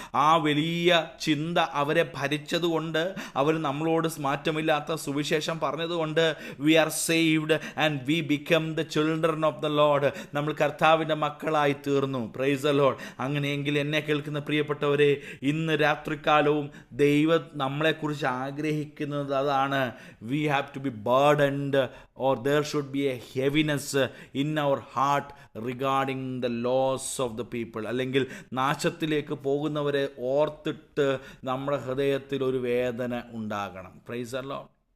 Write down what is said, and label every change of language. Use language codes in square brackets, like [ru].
[ml] ആ വലിയ ചിന്ത അവരെ ഭരിച്ചതുകൊണ്ട്, അവർ നമ്മളോട് മാറ്റമില്ലാത്ത സുവിശേഷം പറഞ്ഞതുകൊണ്ട് [en] we are saved and we become the children of the lord, [ml] നമ്മൾ കർത്താവിൻ്റെ മക്കളായി തീർന്നു. [en] Praise the lord. [ml] അങ്ങനെയെങ്കിൽ എന്നെ കേൾക്കുന്ന പ്രിയപ്പെട്ടവരെ, ഇന്ന് രാത്രികാലവും ദൈവം നമ്മളെക്കുറിച്ച് ആഗ്രഹിക്കുന്നത് അതാണ്. [en] We have to be burdened or there should be a heaviness in our heart regarding the loss of the people. [ml] അല്ലെങ്കിൽ നാശത്തിലേക്ക് പോകുന്നവരെ ഓർത്തിട്ട് നമ്മുടെ ഹൃദയത്തിൽ ഒരു വേദന ഉണ്ടാകണം. [en] Praise the lord.